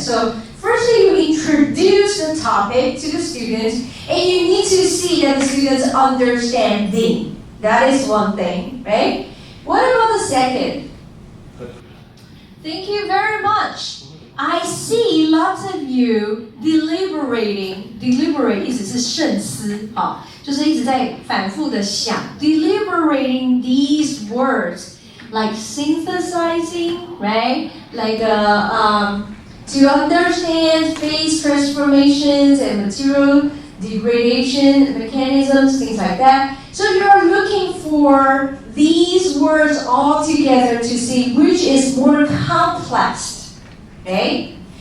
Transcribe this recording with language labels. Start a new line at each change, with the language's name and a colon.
English: So firstly, you introduce the topic to the students, and you need to see that the students understanding. That is one thing, right? What about the second? Thank you very much. I see lots of you deliberating.
Chinese: Deliberate 意思是慎思，好，就是一直在反复的想。
English: Deliberating these words, like synthesizing, right? Like to understand phase transformations and material degradation mechanisms, things like that. So you're looking for these words all together to see which is more complex, okay?